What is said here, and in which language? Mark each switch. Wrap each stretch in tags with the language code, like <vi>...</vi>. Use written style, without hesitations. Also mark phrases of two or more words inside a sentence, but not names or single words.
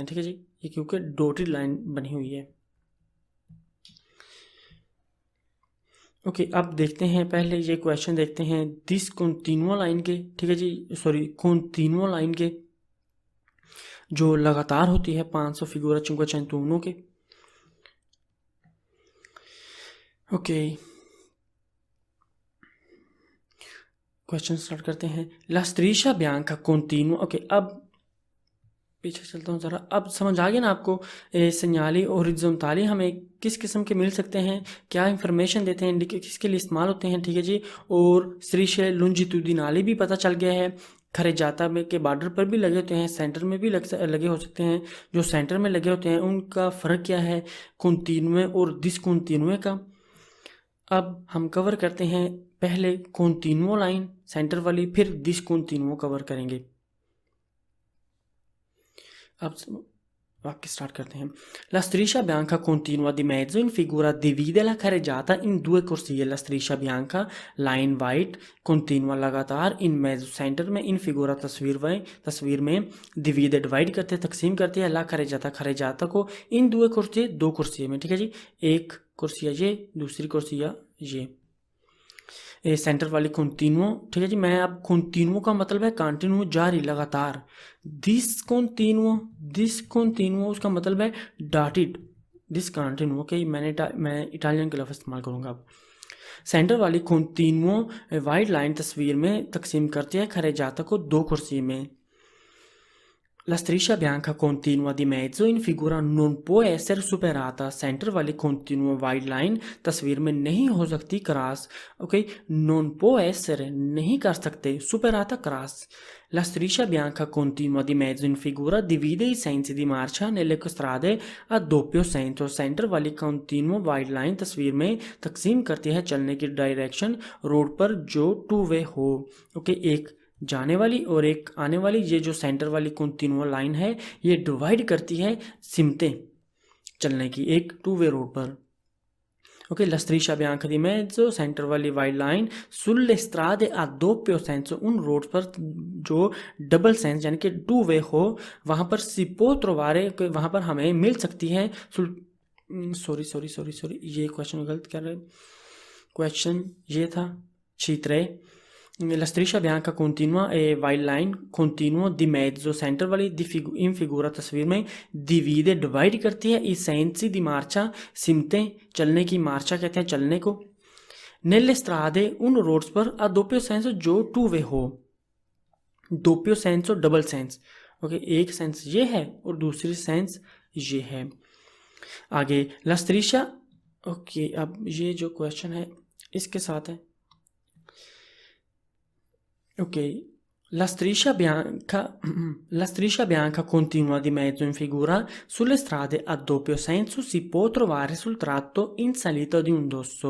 <hi>ठीक है जी, ये क्योंकि</hi> <en>dotted line</en> <hi>बनी हुई है। ओके, अब देखते हैं, पहले ये क्वेश्चन देखते हैं</hi> <en>this continual line</en> <hi>के, ठीक है जी,</hi> <en>continual line</en> <hi>के जो लगातार होती है 500 फिगूरा 501 के। ओके, क्वेश्चन स्टार्ट करते हैं।</hi> <it>ला striscia bianca continua।</it> <hi>ओके, अब पीछे चलता हूँ ज़रा, अब समझ आ गया ना आपको सेंयाली और हॉरिज़ॉन्टली हमें किस किस्म के मिल सकते हैं, क्या इंफॉर्मेशन देते हैं, किसके लिए इस्तेमाल होते हैं। ठीक है जी, और</hi> <it>strisce longitudinali</it> <hi>भी पता चल गया है, खरेजाता में के बॉर्डर पर भी लगे होते हैं, सेंटर में भी लगे हो सकते हैं। जो सेंटर में लगे होते हैं उनका फ़र्क क्या है कंटिन्यूए और डिसकंटिन्यूए का। अब हम कवर करते हैं पहले कंटिन्यूओ लाइन सेंटर वाली, फिर डिसकंटिन्यूओ कवर करेंगे। अब वाक्य स्टार्ट करते हैं।</hi> <it>La striscia bianca continua di mezzo in figura divide la carreggiata in due corsie। La striscia bianca</it> <en>line white</en> <hi>continua लगातार</hi> <it>in mezzo</it> <hi>सेंटर में</hi> <it>in figura</it> <hi>तस्वीर में divide डिवाइड करते तकसीम करती है</hi> <it>la carreggiata</it> <hi>को इन दो कुर्सी में। ठीक है जी, एक कुर्सी ये, दूसरी कुर्सी ये सेंटर वाली कंटिन्यू। ठीक है जी, मैं अब कंटिन्यू का मतलब है कंटिन्यू जारी लगातार।</hi> <en>this continue</en> <hi>उसका मतलब है</hi> <en>dotted discontinue.</en> <hi>ओके, मैं इटालियन का लफ्ज़ इस्तेमाल करूँगा। अब सेंटर वाली</hi> <en>continue white line</en> <hi>तस्वीर में तकसीम करती है खरेजाता को दो कुर्सी में।</hi> <it>La striscia bianca continua di mezzo in figura non può essere superata।</it> <hi>सेंटर वाली</hi> <en>continue wide line</en> <hi>तस्वीर में नहीं हो सकती क्रॉस। ओके,</hi> <it>non può essere</it> <hi>नहीं कर सकते, superata क्रॉस।</hi> <it>La striscia bianca continua di mezzo in figura divide i sensi di marcia nelle strade a doppio senso।</it> <hi>सेंटर वाली</hi> <en>continue wide line</en> <hi>तस्वीर में तकसीम करती है चलने की डायरेक्शन रोड पर जो</hi> <en>two way</en> <hi>हो। ओके, एक जाने वाली और एक आने वाली, ये जो सेंटर वाली</hi> <en>continual line</en> <hi>है ये डिवाइड करती है सिमतें चलने की एक</hi> <en>two way road</en> <hi>पर। ओके,</hi> <it>la striscia bianca di mezzo</it> <hi>सेंटर वाली</hi> <en>wide line</en> <it>sulle strade a doppio senso</it> <hi>उन रोड पर जो</hi> <en>double sense</en> <hi>यानी कि</hi> <en>two way</en> <hi>हो वहाँ पर</hi> <it>si può trovare</it> <hi>वहाँ पर हमें मिल सकती है। सॉरी ये क्वेश्चन गलत कर रहे, क्वेश्चन ये था छित्रे</hi> <it>La striscia bianca continua</it> <hi>e</hi> <en>white line</en> <hi>continuo di mezzo center वाली</hi> <it>in figura</it> <hi>तस्वीर में divide डिवाइड करती है</hi> <it>i sensi di marcia</it> <hi>सिमतें चलने की मार्चा कहते हैं चलने को</hi> <it>nelle strade</it> <hi>उन रोड्स पर</hi> <it>a doppio senso</it> <hi>जो</hi> <en>two way</en> <hi>हो</hi> <it>doppio senso</it> <en>double sense</en> <hi>ओके एक सेंस ये है और दूसरी सेंस ये है आगे</hi> <it>la striscia</it> <hi>ओके अब ये जो क्वेश्चन है इसके साथ है</hi> <it>Ok, la striscia bianca continua di mezzo in figura sulle strade a doppio senso si può trovare sul tratto in salita di un dosso.</it>